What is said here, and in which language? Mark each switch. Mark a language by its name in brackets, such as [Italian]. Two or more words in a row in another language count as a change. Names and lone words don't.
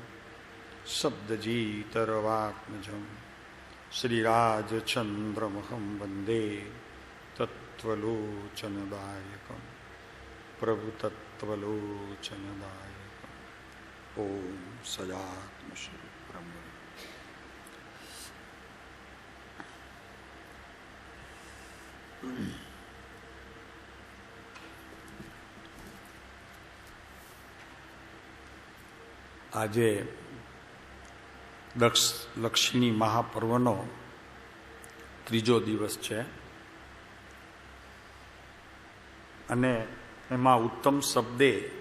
[Sanskrit] शब्दजीतरवात्मजं श्रीराजचन्द्रमहं वन्दे तत्त्वलोचनदायकं प्रभुतत्त्वलोचनदायकम् ओम सदात्मश्री ब्रह्म। [Gujarati] આજે લક્ષ્મી મહાપર્વનો ત્રીજો દિવસ છે અને એમાં ઉત્તમ શબ્દે